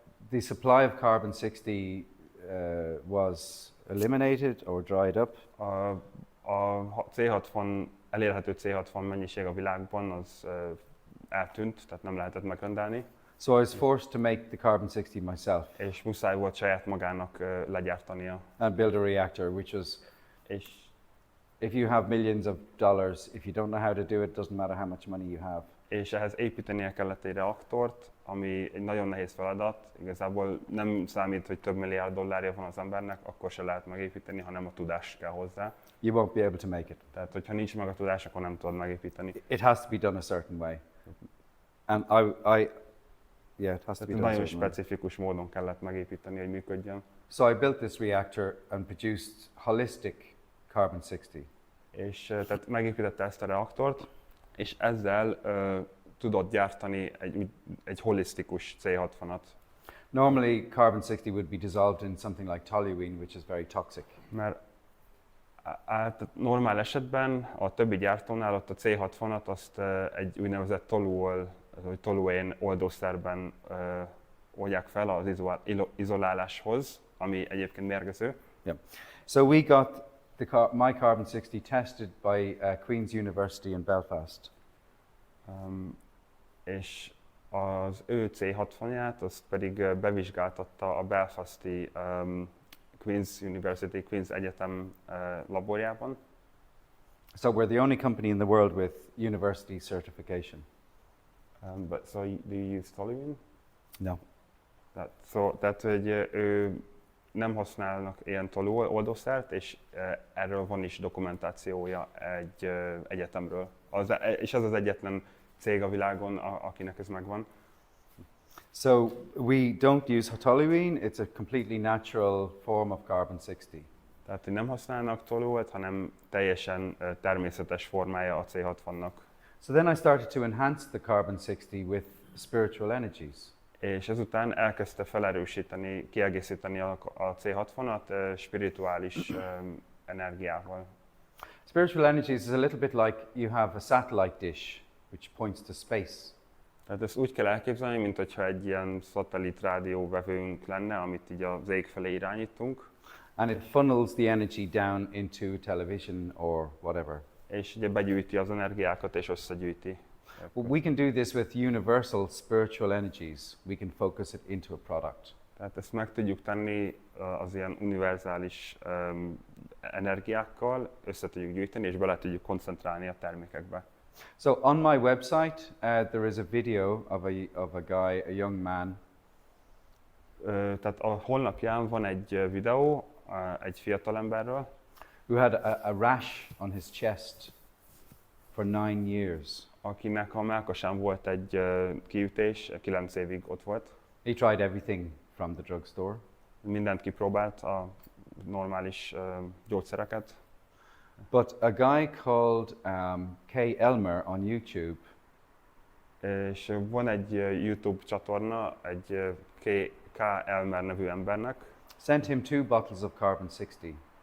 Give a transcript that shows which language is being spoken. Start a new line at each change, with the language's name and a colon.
English: the supply of carbon 60 was eliminated or dried up.
Hungarian: A C60, elérhető C60 mennyiség a világban az eltűnt, tehát nem lehetett megrendelni.
English: So I was forced to make the carbon 60 myself
Hungarian: És muszáj volt saját magának legyártania.
English: and build a reactor, which was,
Hungarian: És
English: if you have millions of dollars, if you don't know how to do it, doesn't matter how much money you have.
Hungarian: és ehhez építenie kellett egy reaktort, ami egy nagyon nehéz feladat. Igazából nem számít, hogy több milliárd dollárja van az embernek, akkor se lehet megépíteni, hanem a tudás kell hozzá.
English: You won't be able to make it.
Hungarian: Tehát, hogyha nincs meg a tudás, akkor nem tudod megépíteni.
English: It has to be done a certain way. And it has to be done a certain way.
Hungarian: specifikus módon kellett megépíteni, hogy működjön.
English: So I built this reactor and produced holistic carbon 60.
Hungarian: És tehát megépítette ezt a reaktort, és ezzel tudott gyártani egy holisztikus C60-at.
English: Normally, carbon 60 would be dissolved in something like toluene, which is very toxic.
Hungarian: Mert normál esetben a többi gyártónál ott a C60-at azt egy úgynevezett toluén oldószerben oldják fel az izoláláshoz, ami egyébként mérgező.
English: Yeah. So we got my Carbon 60 tested by Queen's University in Belfast.
Hungarian: És az ő C60-ját, azt pedig bevizsgáltatta a Belfasti Queen's University, Queen's Egyetem laborjában.
English: So we're the only company in the world with university certification. But so do you use toluene? No.
Hungarian: Tehát, hogy ő nem használnak ilyen tolóoldószert, és erről van is dokumentációja egy egyetemről. És ez az egyetlen cég a világon, akinek ez megvan.
English: So we don't use toluene, it's a completely natural form of carbon 60.
Hungarian: Tehát, hogy nem használnak tolót, hanem teljesen természetes formája a C60-nak.
English: So then I started to enhance the carbon 60 with spiritual energies.
Hungarian: És ezután elkezdte felerősíteni, kiegészíteni a C60-at spirituális energiával.
English: Spiritual energies is a little bit like you have a satellite dish which points to space.
Hungarian: Tehát ezt úgy kell elképzelni, mint hogyha egy ilyen szatellit rádióvevőnk lenne, amit így az ég felé irányítunk.
English: And it funnels the energy down into television or whatever.
Hungarian: És ugye begyűjti az energiákat és összegyűjti.
English: We can do this with universal spiritual energies. We can focus it into a product.
Hungarian: Tehát ezt meg tudjuk tenni az ilyen univerzális energiákkal, össze tudjuk gyűjteni és bele tudjuk koncentrálni a termékekbe.
English: So on my website, there is a video of a guy, a young man.
Hungarian: Tehát a honlapján van egy videó egy fiatalemberről,
English: who had a rash on his chest for 9 years.
Hungarian: Akinek a mellkasán volt egy kiütés, 9 évig ott volt.
English: He tried everything from the drugstore.
Hungarian: Mindent kipróbált, a normális gyógyszereket.
English: But a guy called K. Elmer on YouTube.
Hungarian: És van egy YouTube csatorna, egy K. Elmer nevű embernek.
English: Sent him 2 bottles of carbon 60.